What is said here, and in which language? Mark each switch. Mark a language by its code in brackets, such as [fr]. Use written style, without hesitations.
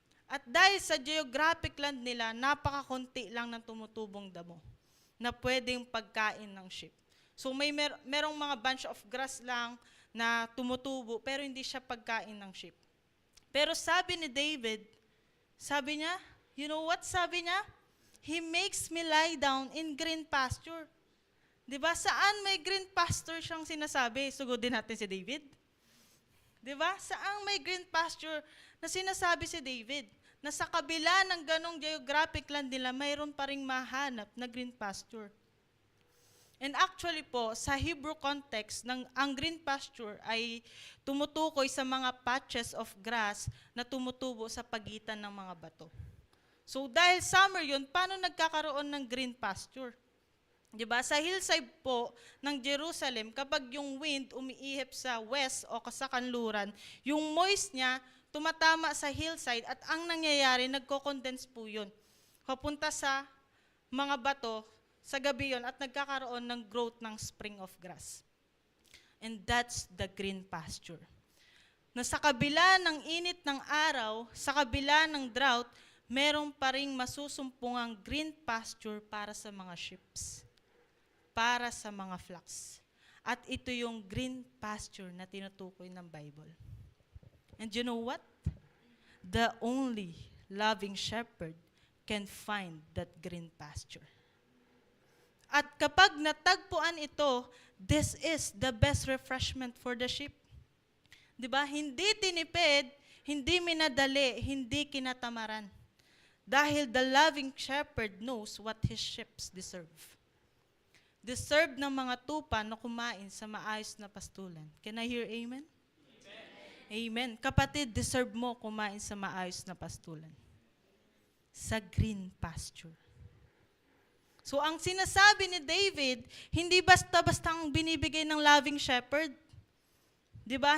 [tl] At dahil sa geographic land nila, napakakunti lang ng tumutubong damo na pwedeng pagkain ng sheep. So merong mga bunch of grass lang na tumutubo, pero hindi siya pagkain ng sheep. Pero sabi ni David, sabi niya, you know what sabi niya? [en] He makes me lie down in green pasture. [tl] Diba? Saan may green pasture siyang sinasabi? Sugodin natin si David. Diba? Saan may green pasture na sinasabi si David? Na sa kabila ng ganong geographic land nila, mayroon pa ring mahanap na green pasture. And actually po, sa Hebrew context, ang green pasture ay tumutukoy sa mga patches of grass na tumutubo sa pagitan ng mga bato. So dahil summer yun, paano nagkakaroon ng green pasture? Diba? Sa hillside po ng Jerusalem, kapag yung wind umiihip sa west o sa kanluran, yung moist niya tumatama sa hillside at ang nangyayari, nagko-condense po yun. Papunta sa mga bato, sa gabi yon at nagkakaroon ng growth ng spring of grass. [en] And that's the green pasture. [tl] Na sa kabila ng init ng araw, sa kabila ng drought, meron pa ring masusumpungang green pasture para sa mga sheep, para sa mga flocks. At ito yung green pasture na tinutukoy ng Bible. And you know what? [en] The only loving shepherd can find that green pasture. At kapag natagpuan ito, this is the best refreshment for the sheep. Diba? [tl] Hindi tinipid, hindi minadali, hindi kinatamaran. [en] Dahil the loving shepherd knows what his sheep deserve. [tl] Deserve ng mga tupa na kumain sa maayos na pastulan. Can I hear amen? Amen. Kapatid, deserve mo kumain sa maayos na pastulan. Sa green pasture. So ang sinasabi ni David, hindi basta-bastang binibigay ng loving shepherd. 'Di ba?